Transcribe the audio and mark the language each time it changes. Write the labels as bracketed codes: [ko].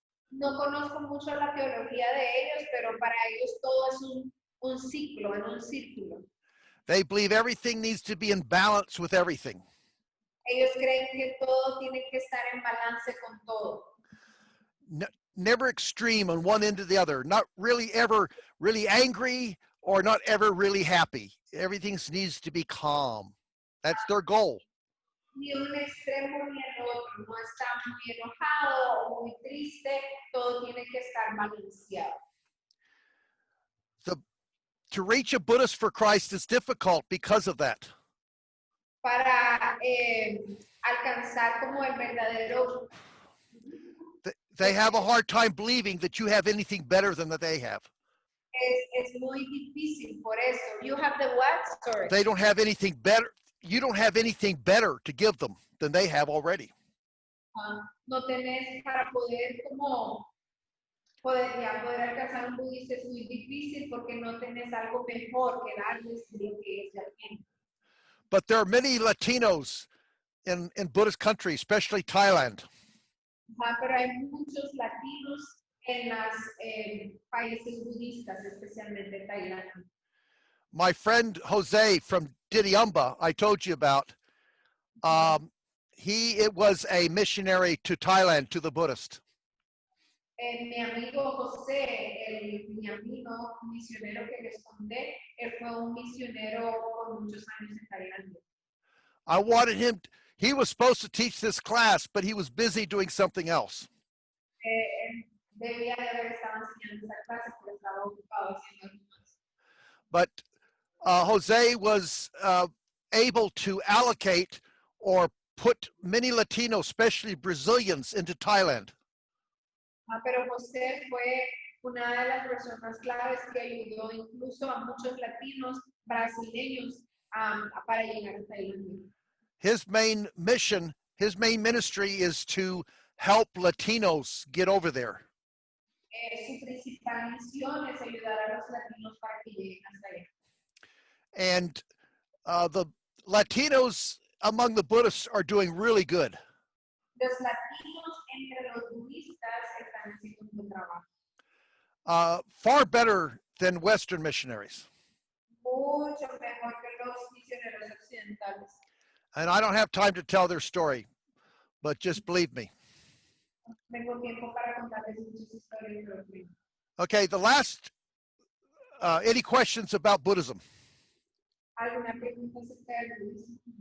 [es] No conozco mucho la teología de ellos, pero para ellos todo es un ciclo, en un círculo. [en] They believe everything needs to be in balance with everything. [es] Ellos creen que todo tiene que estar en balance con todo. [en] Never extreme on one end or the other. Not really ever really angry or not ever really happy. Everything needs to be calm. That's their goal. [es] Ni un extremo ni el otro. No está muy enojado o muy triste. Todo tiene que estar balanceado. [en] To reach a Buddhist for Christ is difficult because of that. [es] Para alcanzar como el verdadero. [en] They have a hard time believing that you have anything better than that they have. [es] Es muy difícil por eso. [en] You have the what? Sorry. They don't have anything better. You don't have anything better to give them than they have already. [es] No tenés para poder como poder alcanzar un budista es muy difícil porque no tenés algo mejor que darles de lo que ellos ya tienen. [en] But there are many Latinos in Buddhist countries, especially Thailand. [es] Pero hay muchos latinos en los países budistas, especialmente Tailandia. [en] My friend Jose from Diriamba, I told you about, It was a missionary to Thailand, to the Buddhist. [es] Mi amigo José, mi amigo misionero que les conté, él fue un misionero por muchos años en Tailandia. [en] I wanted him, he was supposed to teach this class, but he was busy doing something else. [es] Él debía de haber estado enseñando esa clase, pero estaba ocupado haciendo algo más. [en] But Jose was able to allocate or put many Latinos, especially Brazilians, into Thailand. [es] Pero José fue una de las personas claves que ayudó incluso a muchos latinos brasileños para llegar a Tailandia. [en] His main mission, his main ministry is to help Latinos get over there. [es] Su principal misión es ayudar a los latinos para que lleguen hasta allá. [en] And the Latinos among the Buddhists are doing really good. [es] Los latinos entre los budistas están haciendo un buen trabajo. [en] Far better than Western missionaries. [es] Mucho mejor que los misioneros occidentales. [en] And I don't have time to tell their story, but just believe me. [es] Tengo tiempo para contarles muchas historias de los mismos. [en] Okay, the last, any questions about Buddhism? [es] ¿Alguna pregunta acerca del budismo?